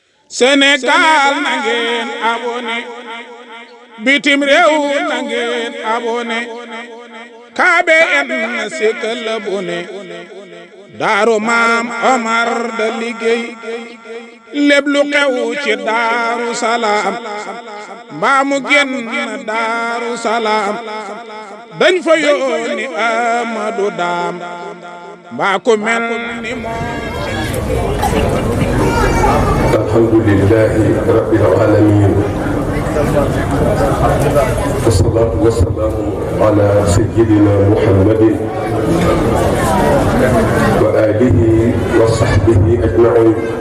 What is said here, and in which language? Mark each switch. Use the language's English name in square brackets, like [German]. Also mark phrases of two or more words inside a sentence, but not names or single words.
[Wolof] Sénégal na ngeen abonné bitim réew na ngeen abonné KBN sikkal abonné Daaru Maam Omar da liggéey lépp lu xew ci Daaru Salaam mbaa mu génn Daaru Salaam dañ fa yónni Amadou Daam mbaa ku mel ni moom. [Arabic] الحمد لله رب العالمين والصلاة والسلام على سيدنا محمد وعلى آله وصحبه أجمعين